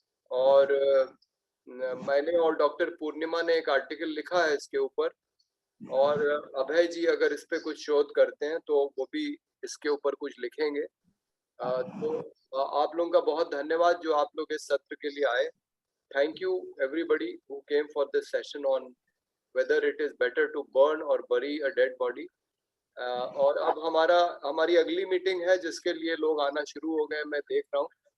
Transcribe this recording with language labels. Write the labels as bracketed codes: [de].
[hi] और मैंने और डॉक्टर पूर्णिमा ने एक आर्टिकल लिखा है इसके ऊपर, और अभय जी अगर इस पे कुछ शोध करते हैं तो वो भी इसके ऊपर कुछ लिखेंगे। तो आप लोगों का बहुत धन्यवाद जो आप लोग इस सत्र के लिए आए। [en] Thank you everybody who came for this session on whether it is better to burn or bury a dead body. [hi] और अब हमारी अगली मीटिंग है जिसके लिए लोग आना शुरू हो गए, मैं देख रहा हूँ।